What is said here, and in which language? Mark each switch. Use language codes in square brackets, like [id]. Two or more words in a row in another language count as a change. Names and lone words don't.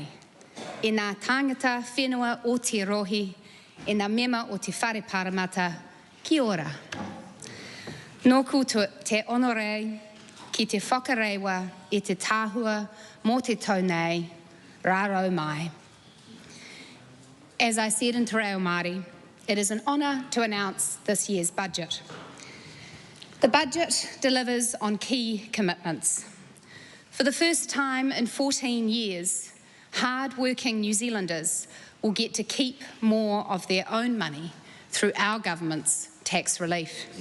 [mi] E nā tangata whenua o te rohi, e nā mema o te whare paramata, ki ora. Nōku te honorei, ki te whakarewa e te tāhua mō te tau nei, rārau mai. [en] As I said in [mi] Te Reo Māori, [en] it is an honour to announce this year's budget. The budget delivers on key commitments. For the first time in 14 years, hard-working New Zealanders will get to keep more of their own money through our government's tax relief.